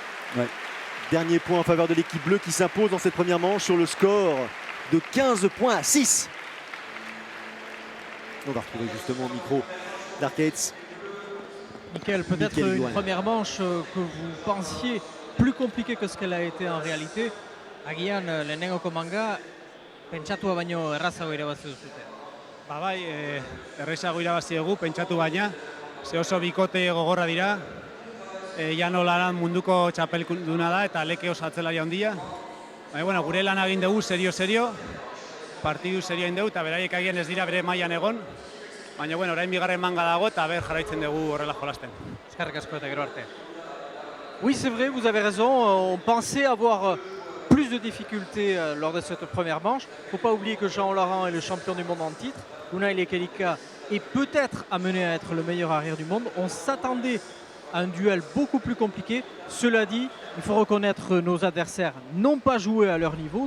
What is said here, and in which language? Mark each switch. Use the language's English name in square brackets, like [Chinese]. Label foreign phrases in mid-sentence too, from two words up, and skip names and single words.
[French] Dernier point en faveur de l'équipe bleue qui s'impose dans cette première manche sur le score de 15 points à 6. On va retrouver justement au micro d'Arcates. Mickaël, peut-être une première manche que vous pensiez plus compliquée que ce qu'elle a été en réalité. [Basque] Agian, lehenengoko manga, pentsatua baino errazago irabazi duzute. Bai, errazago irabazi dugu, pentsatu baina. Ze oso bikote gogorra dira. Jano Laran munduko txapelduna da eta leke oso atzelari handia. Baina, bueno, gure lan egin dugu serio. Partidu serio egin dugu eta beraiek agian ez dira bere mailan egon. Baina, bueno, orain bigarren manga dago eta jarraitzen dugu horrela jolasten. Eskerrik asko eta gero arte. [French] Oui, c'est vrai, vous avez raison. On pensait avoir plus de difficultés lors de cette première manche. Il ne faut pas oublier que Jean Laurent est le champion du monde en titre. Unai Lekelika est peut-être amené à être le meilleur arrière du monde. On s'attendait à un duel beaucoup plus compliqué. Cela dit, il faut reconnaître nos adversaires n'ont pas joué à leur niveau.